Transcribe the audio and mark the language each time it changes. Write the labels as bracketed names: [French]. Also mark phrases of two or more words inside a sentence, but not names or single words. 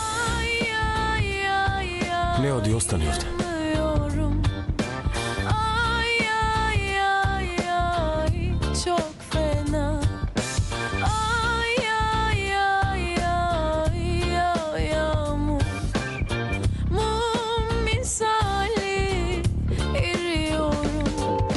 [Macedonian] Не оди, остани овде. [Turkish] Çok fena. Ay ay ay ay ay yağmur. Mum misali eriyorum.